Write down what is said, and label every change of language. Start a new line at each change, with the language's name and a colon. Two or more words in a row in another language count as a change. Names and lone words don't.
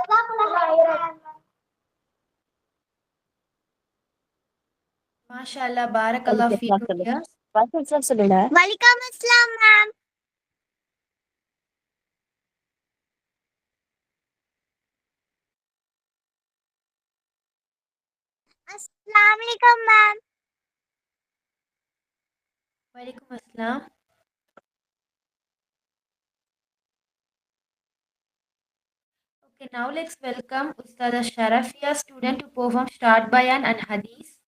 Arabic: ما شاء الله، بارك الله فيكم டியர். وعليكم السلام மேம். السلام عليكم மேம். وعليكم السلام.
English: Okay, now let's welcome Ustada Sharafia, student to perform Start Bayan and Hadith.